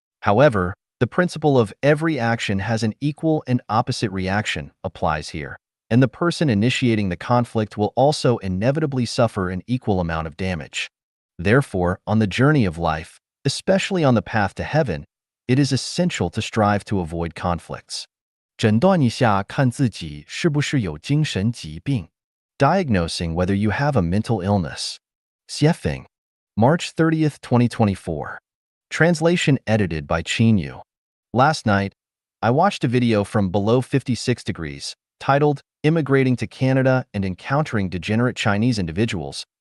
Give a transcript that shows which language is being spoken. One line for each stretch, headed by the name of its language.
English: However, the principle of every action has an equal and opposite reaction applies here, and the person initiating the conflict will also inevitably suffer an equal amount of damage. Therefore, on the journey of life, especially on the path to heaven, it is essential to strive to avoid conflicts.
Chinese: 诊断一下看自己是不是有精神疾病.
English: Diagnosing whether you have a mental illness. Xiefeng, March 30th, 2024. Translation edited by Qin Yu. Last night, I watched a video from Below 56 Degrees, titled Immigrating to Canada and Encountering Degenerate Chinese Individuals.